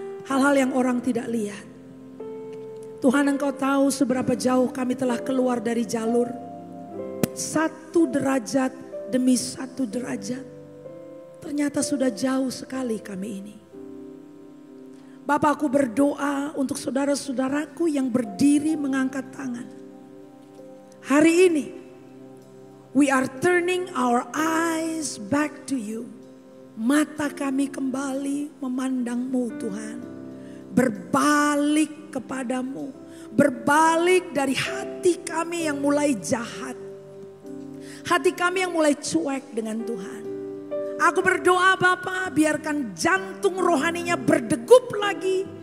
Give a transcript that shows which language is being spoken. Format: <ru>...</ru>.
<id>Hal-hal yang orang tidak lihat. Tuhan, Engkau tahu seberapa jauh kami telah keluar dari jalur. 1 derajat demi 1 derajat. Ternyata sudah jauh sekali kami ini. Bapak, aku berdoa untuk saudara-saudaraku yang berdiri mengangkat tangan. Hari ini,</id> <en>we are turning our eyes back to you.</en> <id>Mata kami kembali memandang-Mu Tuhan. Berbalik kepadamu. Berbalik dari hati kami yang mulai jahat. Hati kami yang mulai cuek dengan Tuhan. Aku berdoa Bapa, biarkan jantung rohaninya berdegup lagi.</id>